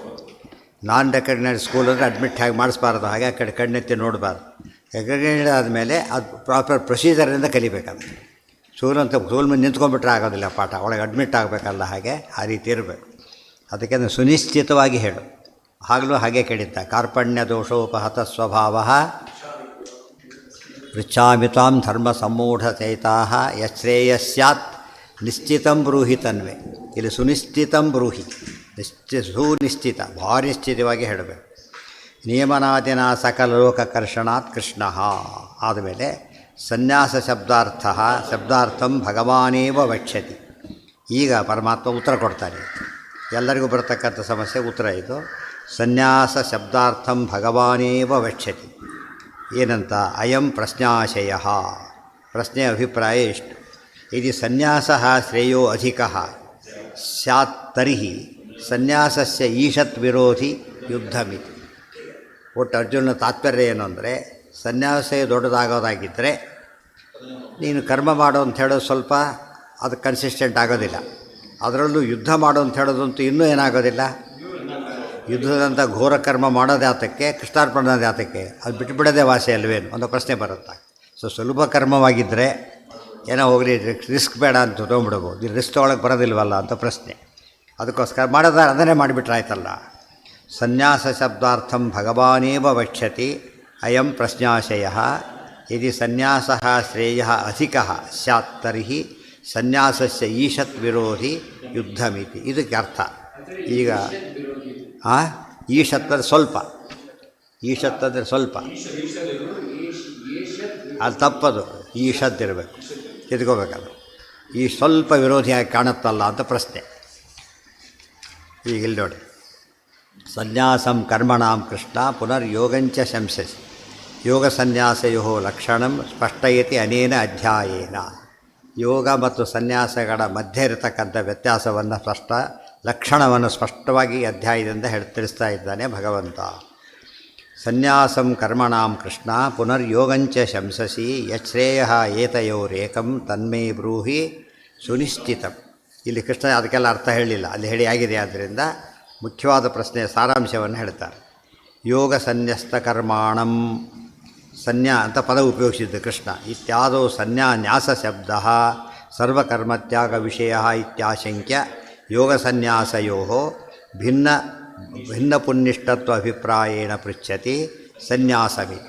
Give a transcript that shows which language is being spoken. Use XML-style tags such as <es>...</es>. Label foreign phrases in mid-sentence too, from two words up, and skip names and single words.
<en>non recognised school</en> <kn>ಅಂದರೆ ಅಡ್ಮಿಟ್ ಹಾಗೆ ಮಾಡಿಸ್ಬಾರ್ದು, ಹಾಗೆ ಆ ಕಡೆ ಕಣ್ಣೆತ್ತಿ ನೋಡಬಾರ್ದು. ರೆಕಗ್ನೈಸ್ಡ್ ಆದಮೇಲೆ ಅದು</kn> <en>proper procedureಇಂದ</en> <kn>ಕಲಿಬೇಕಂತ. ಸ್ಕೂಲ್ ಮುಂದೆ ನಿಂತ್ಕೊಂಡ್ಬಿಟ್ರೆ ಆಗೋದಿಲ್ಲ ಪಾಠ, ಒಳಗೆ ಅಡ್ಮಿಟ್ ಆಗಬೇಕಲ್ಲ, ಹಾಗೆ ಆ ರೀತಿ ಇರಬೇಕು. ಅದಕ್ಕೆ ಸುನಿಶ್ಚಿತವಾಗಿ ಹೇಳು. ಆಗಲೂ ಹಾಗೆ ಕೇಳಿದ್ದ,</kn> <sa>ಕಾರ್ಪಣ್ಯ ದೋಷೋಪಹತ ಸ್ವಭಾವ ಪೃಚ್ಛಾಮಿ ತ್ವಾಂ ಧರ್ಮ ಸಮ್ಮೂಢಚೈತಾ ಯಶ್ರೇಯಸ್ಯಾತ್ ನಿಶ್ಚಿತಂ ಬ್ರೂಹಿ ತನ್ವೆ.</sa> <kn>ಇಲ್ಲಿ</kn> <sa>ಸುನಿಶ್ಚಿತಂ ಬ್ರೂಹಿ,</sa> <kn>ಸುನಿಶ್ಚಿತ, ಭಾರಿ ನಿಶ್ಚಿತವಾಗಿ ಹೇಳಬೇಕು.</kn> <sa>ನಿಯಮನಾದಿನ ಸಕಲ ಲೋಕಕರ್ಷಣಾತ್ ಕೃಷ್ಣ. ಆದಮೇಲೆ ಸನ್ಯಾಸ ಶಬ್ದಾರ್ಥಂ ಭಗವಾನೇವ ವಕ್ಷ್ಯತಿ.</sa> <kn>ಈಗ ಪರಮಾತ್ಮ ಉತ್ತರ ಕೊಡ್ತಾನೆ. ಎಲ್ಲರಿಗೂ ಬರತಕ್ಕಂಥ ಸಮಸ್ಯೆ ಉತ್ತರ ಇದು.</kn> <sa>ಸನ್ಯಾಸ ಶಬ್ದಾರ್ಥಂ ಭಗವಾನೇವ ವಕ್ಷ್ಯತಿ.</sa> <kn>ಏನಂತ?</kn> <sa>ಅಯಂ ಪ್ರಶ್ನಾಶಯ.</sa> <kn>ಪ್ರಶ್ನೆಯ ಅಭಿಪ್ರಾಯ ಎಷ್ಟು?</kn> <sa>ಇದು ಸನ್ಯಾಸ ಶ್ರೇಯೋ ಅಧಿಕ ಸ್ಯಾತ್ ತರ್ಹಿ ಸನ್ಯಾಸಸ್ಯ ಈಶತ್ ವಿರೋಧಿ ಯುದ್ಧಮಿತಿ.</sa> <kn>ಒಟ್ಟು ಅರ್ಜುನನ ತಾತ್ಪರ್ಯ ಏನು ಅಂದರೆ, ಸನ್ಯಾಸ ದೊಡ್ಡದಾಗೋದಾಗಿದ್ದರೆ ನೀನು ಕರ್ಮ ಮಾಡು ಅಂತ ಹೇಳೋದು ಸ್ವಲ್ಪ ಅದು ಕನ್ಸಿಸ್ಟೆಂಟ್ ಆಗೋದಿಲ್ಲ. ಅದರಲ್ಲೂ ಯುದ್ಧ ಮಾಡು ಅಂತ ಹೇಳೋದಂತೂ ಇನ್ನೂ ಏನಾಗೋದಿಲ್ಲ. ಯುದ್ಧದಂಥ ಘೋರ ಕರ್ಮ ಮಾಡೋದು ಯಾತಕ್ಕೆ, ಕೃಷ್ಣಾರ್ಪಣದ ಯಾತಕ್ಕೆ, ಅದು ಬಿಟ್ಟುಬಿಡೋದೇ ವಾಸಿ ಅಲ್ವೇನು ಅನ್ನೋ ಪ್ರಶ್ನೆ ಬರುತ್ತೆ. ಸುಲಭ ಕರ್ಮವಾಗಿದ್ದರೆ ಏನೋ ಹೋಗಲಿ ರಿಸ್ಕ್ ಬೇಡ ಅಂತ ತೊಗೊಂಡ್ಬಿಡ್ಬೋದು. ಇದು ರಿಸ್ಕ್ ತೊಗೊಳಕ್ಕೆ ಬರೋದಿಲ್ವಲ್ಲ ಅಂತ ಪ್ರಶ್ನೆ. ಅದಕ್ಕೋಸ್ಕರ ಮಾಡೋದಾರೆ ಅದನ್ನೇ ಮಾಡಿಬಿಟ್ರೆ ಆಯ್ತಲ್ಲ.</kn> <sa>ಸನ್ಯಾಸ ಶಬ್ದಾರ್ಥಂ ಭಗವಾನೇವ ವಕ್ಷ್ಯತಿ ಅಯಂ ಪ್ರಶ್ನಾಶಯ. ಯದಿ ಸನ್ಯಾಸ ಶ್ರೇಯ ಅಧಿಕ ಸ್ಯಾತ್ ತರ್ಹಿ ಸನ್ಯಾಸಸ್ಯ ಈಶತ್ ವಿರೋಧಿ ಯುದ್ಧಮಿತಿ.</sa> <kn>ಇದಕ್ಕೆ ಅರ್ಥ. ಈಗ ಈಶತ್ತಂದ್ರೆ ಸ್ವಲ್ಪ, ಈಶತ್ತಂದರೆ ಸ್ವಲ್ಪ, ಅದು ತಪ್ಪದು. ಈಶದ್ದಿರಬೇಕು, ಎದ್ಕೋಬೇಕದು. ಈ ಸ್ವಲ್ಪ ವಿರೋಧಿಯಾಗಿ ಕಾಣುತ್ತಲ್ಲ ಅಂತ ಪ್ರಶ್ನೆ. ಈಗ ಇಲ್ಲಿ ನೋಡಿ,</kn> <sa>ಸನ್ಯಾಸಂ ಕರ್ಮಣಾಂ ಕೃಷ್ಣ ಪುನರ್ಯೋಗಂಚ ಶಂಸಸಿ ಯೋಗ ಸನ್ಯಾಸಯೋ ಲಕ್ಷಣಂ ಸ್ಪಷ್ಟಯತಿ ಅನೇನ ಅಧ್ಯಾಯೇನ.</sa> <kn>ಯೋಗ ಮತ್ತು ಸನ್ಯಾಸಗಳ ಮಧ್ಯೆ ಇರತಕ್ಕಂಥ ವ್ಯತ್ಯಾಸವನ್ನು ಲಕ್ಷಣವನ್ನು ಸ್ಪಷ್ಟವಾಗಿ ಅಧ್ಯಾಯದಿಂದ ತಿಳಿಸ್ತಾ ಇದ್ದಾನೆ ಭಗವಂತ.</kn> <sa>ಸನ್ಯಾಸಂ ಕರ್ಮಣಾಂ ಕೃಷ್ಣ ಪುನರ್ಯೋಗಂಚ ಶಂಸಸಿ ಯಶ್ರೇಯ ಏತಯೋರೇಕಂ ತನ್ಮೇ ಬ್ರೂಹಿ ಸುನಿಶ್ಚಿತಂ.</sa> <kn>ಇಲ್ಲಿ ಕೃಷ್ಣ ಅದಕ್ಕೆಲ್ಲ ಅರ್ಥ ಹೇಳಿಲ್ಲ, ಅಲ್ಲಿ ಹೇಳಿ ಆಗಿದೆ. ಆದ್ದರಿಂದ ಮುಖ್ಯವಾದ ಪ್ರಶ್ನೆಯ ಸಾರಾಂಶವನ್ನು ಹೇಳ್ತಾರೆ.</kn> <sa>ಯೋಗ ಸನ್ಯಸ್ತ ಕರ್ಮಾಣಂ,</sa> <kn>ಸನ್ಯಾ ಅಂತ ಪದ ಉಪಯೋಗಿಸಿದ್ದು ಕೃಷ್ಣ.</kn> <sa>ಇತ್ಯಾದೋ ನ್ಯಾಸ ಶಬ್ದ ಸರ್ವಕರ್ಮತ್ಯಾಗ ವಿಷಯ ಇತ್ಯಾಶಂಕ್ಯ ಯೋಗ ಸನ್ಯಾಸಯೋ ಭಿನ್ನ ಪುಣ್ಯಷ್ಟತ್ವ ಅಭಿಪ್ರಾಯೇಣ ಪೃಚ್ಛತಿ ಸನ್ಯಾಸಮಿತಿ.</sa>